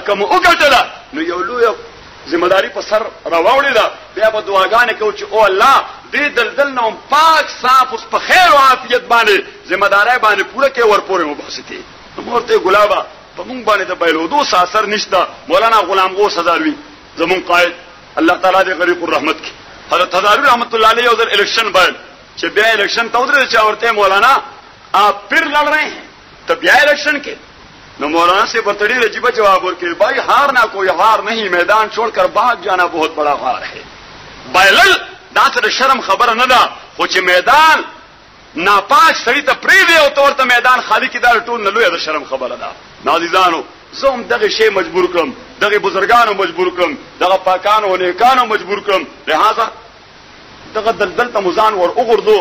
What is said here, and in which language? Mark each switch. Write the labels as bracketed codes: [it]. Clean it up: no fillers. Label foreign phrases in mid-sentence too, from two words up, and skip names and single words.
[ps] کوم او ګټلا نو یو لوی ذمہداری په سر راوړی دا، بیا په دعاګانې کو چې او الله دې دلدل نو پاک صاف اوس په خیر او عافیت باندې ذمہداري باندې پوره کې ورپورې مباسطه. مورته ګلابا په مونږ باندې د بایلودو اثر نشته. مولانا غلام غوث هزاروی زمون قائد الله تعالی دې غریق الرحمت کې، حضرت هزاروی رحمت الله علیه ادھر الیکشن باید چې بیا الیکشن ته ودرې چا ورته [ur] مولانا آپ پھر لڑ رہے ہیں تو [ps] بیا الیکشن کې. [ur] نو مولانا سے بڑی عجیب [ps] جواب ورکړي [ur] بھائی ہار نہ کوئی ہار نہیں، میدان چھوڑ کر بھاگ جانا بہت بڑا ہار ہے. [ps] بایلل دا ته شرم خبره نه ده، خو چې میدان ناپاک سړی ته پری دی او تورته میدان خالی کې دا ټول نه لوی د شرم خبره ده. نازیزانو زوم دغه شی مجبور کړم، دغه بزرګانو مجبور کړم، دغه پاکانو نیکانو مجبور کړم، لہذا دغه دلدل ته مزان ور وګرځو.